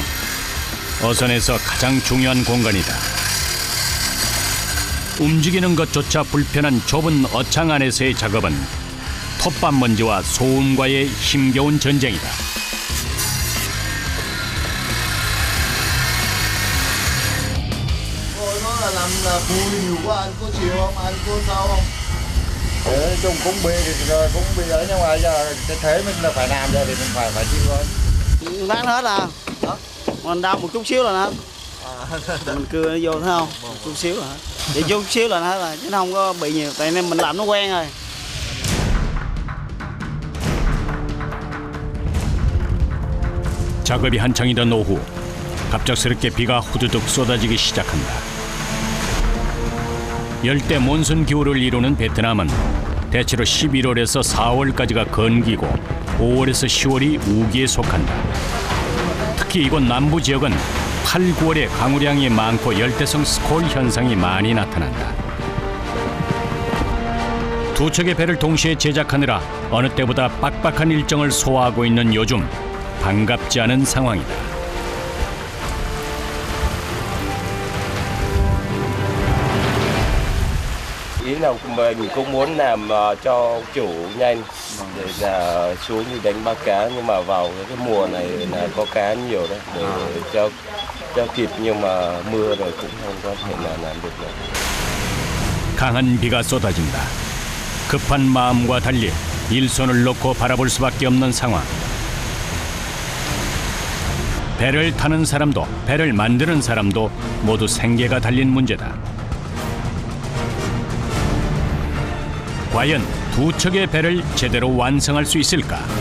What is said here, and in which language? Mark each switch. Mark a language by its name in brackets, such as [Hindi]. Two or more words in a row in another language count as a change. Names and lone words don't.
[Korean] 어선에서 가장 중요한 공간이다. 움직이는 것조차 불편한 좁은 어창 안에서의 작업은 톱밥 먼지와 소음과의 힘겨운 전쟁이다. [Vietnamese] Nói chung cũng bị rồi cũng bị ở nhưng mà giờ cái thể mình là phải làm rồi thì mình phải chịu thôi. Bán hết à? Mình đau một chút xíu là hết. Mình cưa nó vô thấy không? Một chút xíu là hết. Chỉ chút xíu là hết rồi chứ nó không có bị nhiều. Tại nên mình làm nó quen rồi. [Korean] 작업이 한창이던 오후 갑작스럽게 비가 후두둑 쏟아지기 시작한다. 열대 몬순 기후를 이루는 베트남은 대체로 11월에서 4월까지가 건기고 5월에서 10월이 우기에 속한다. 특히 이곳 남부 지역은 8, 9월에 강우량이 많고 열대성 스콜 현상이 많이 나타난다. 두 척의 배를 동시에 제작하느라 어느 때보다 빡빡한 일정을 소화하고 있는 요즘 반갑지 않은 상황이다. [Vietnamese] Ý là mình cũng muốn làm cho chủ nhanh để là xuống đi đánh bắt cá, nhưng mà vào cái mùa này là có cá nhiều đấy để cho kịp, nhưng mà mưa rồi cũng không có thể nào làm được nữa. [Korean] 강한 비가 쏟아진다. 급한 마음과 달리 일손을 놓고 바라볼 수밖에 없는 상황. 배를 타는 사람도 배를 만드는 사람도 모두 생계가 달린 문제다. 과연 두 척의 배를 제대로 완성할 수 있을까?